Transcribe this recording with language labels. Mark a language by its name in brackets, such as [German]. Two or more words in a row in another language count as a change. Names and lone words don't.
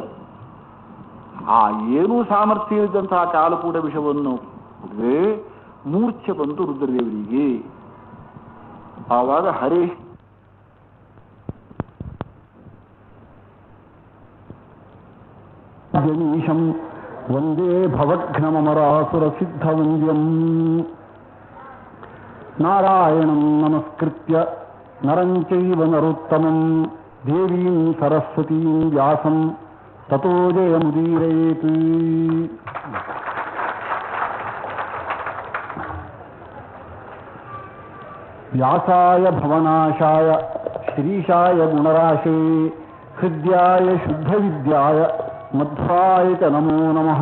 [Kannada] ಆ ಏನೂ ಸಾಮರ್ಥ್ಯ ಇದ್ದಂತಹ ಕಾಲಕೂಟ ವಿಷವನ್ನು ಕುಡಿದ್ರೆ ಮೂರ್ಛೆ ಬಂತು ರುದ್ರದೇವರಿಗೆ. ಆವಾಗ ಹರೇ [Sanskrit] ಜನೀಶಂ ವಂದೇ ಭವಘ್ನಮರಾಸುರ ಸಿದ್ಧವಂದ್ಯಂ ನಾರಾಯಣಂ ನಮಸ್ಕೃತ್ಯ ನರಂ ಚೈವ ನರೋತ್ತಮಂ ದೇವೀಂ ಸರಸ್ವತೀಂ ವ್ಯಾಸಂ ತತೋ ಜಯಮುದೀರಯೇತ್. ವ್ಯಾಸಾಯ ಭವನಾಶಾಯ ಶ್ರೀಶಾಯ ಗುಣರಾಶೇ ಹೃದ್ಯಾಯ ಶುದ್ಧವಿದ್ಯಾಯ ಮಧ್ವಾಯ ಚ ನಮೋ ನಮಃ.